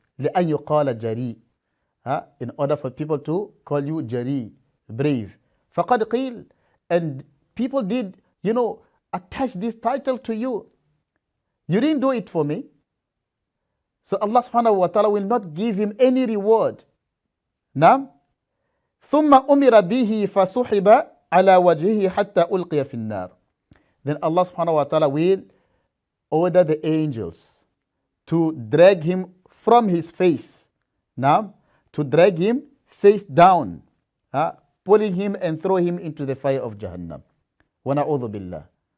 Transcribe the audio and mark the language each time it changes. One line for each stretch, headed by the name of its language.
Arabic: لأن يقال جريء.
English: In order for people to call you جريء, brave.
Arabic: فقد قيل.
English: And people did, attach this title to you. You didn't do it for me. So Allah subhanahu wa ta'ala will not give him any reward.
Arabic: Now, ثم أمر به فسحب على وجهه حتى ألقي في النار.
English: Then Allah subhanahu wa ta'ala will order the angels to drag him from his face. Now, to drag him face down, pulling him and throw him into the fire of Jahannam. Wa na'udhu billah.